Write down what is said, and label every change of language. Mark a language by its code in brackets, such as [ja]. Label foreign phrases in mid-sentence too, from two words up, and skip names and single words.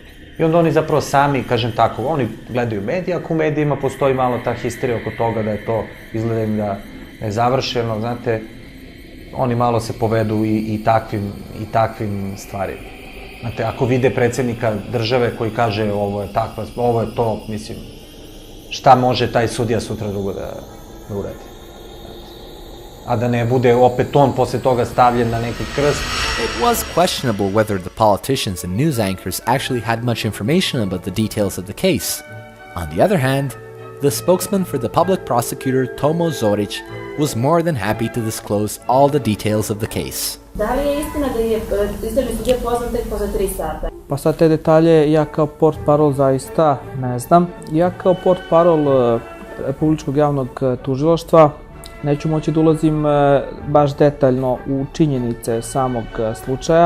[sr] I onda oni zapravo sami, kažem tako, oni gledaju medije, ako u medijima postoji malo ta histerija oko toga da je to, izgleda im da je završeno, znate, oni malo se povedu i takvim stvarima. Znate, ako vide predsjednika države koji kaže ovo je takva, ovo je to, mislim, šta može taj sudija sutra drugo da uradi? A da ne bude opet on posle toga stavljen na neki krst. [en] It was questionable whether the politicians and news anchors actually had much information about the details of the case. On the other hand, the spokesman for the public prosecutor, Tomo Zorić, was more than happy to disclose all the details of the case. [sr] Da li je istina da je istražni sudija pozvan tek posle 3 sata? Pa sad te detalje ja kao portparol zaista ne znam. Ja kao portparol Republičkog javnog tužilaštva neću moći da ulazim baš detaljno u činjenice samog slučaja.